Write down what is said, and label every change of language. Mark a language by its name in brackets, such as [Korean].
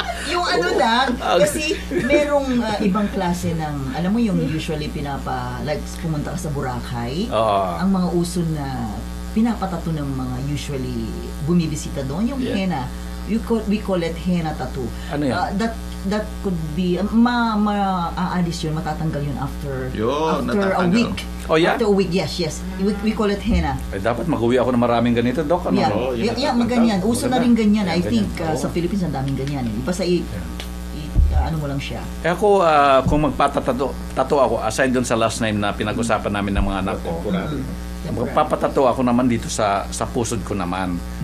[Filipino] Yung lang, kasi merong ibang klase ng, alam mo yung usually pumunta ka sa Boracay, ang mga uso na pinapatato ng mga usually bumibisita doon, yung henna. [English] We call it henna tattoo. [Filipino] Ano yan? [English] That could be, [Filipino] maaalis yun, matatanggal yun [English] after a week. Oh, yeah? After a week, yes. We call it henna. [Filipino] Dapat mag-uwi ako ng maraming ganito, Doc. Ano? Yeah, ganyan. Uso na rin ganyan. [English] I think [Filipino] sa Philippines ang daming ganyan. Basta ano mo lang siya. Ako, kung magpatatato ako, aside dun sa last name na pinag-usapan namin ng mga anak ko, magpapatato ako naman dito sa pusod ko naman.